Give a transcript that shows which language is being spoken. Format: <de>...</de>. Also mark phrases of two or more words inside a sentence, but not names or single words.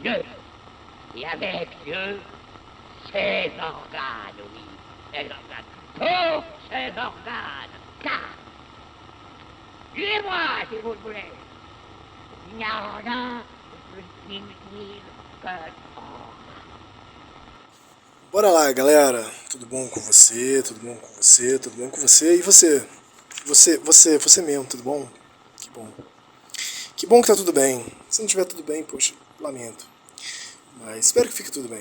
<fr>Dieu, et avec Dieu, ses organes, oui, ses organes, tous ses organes, car, tuez-moi si vous le voulez, il n'y a rien de plus inutile que</fr> <pt>Bora lá, galera. Tudo bom com você? Tudo bom com você? Tudo bom com você? E você? Você mesmo, tudo bom? Que bom. Que bom que tá tudo bem. Se não tiver tudo bem, poxa, lamento. Mas espero que fique tudo bem.</pt>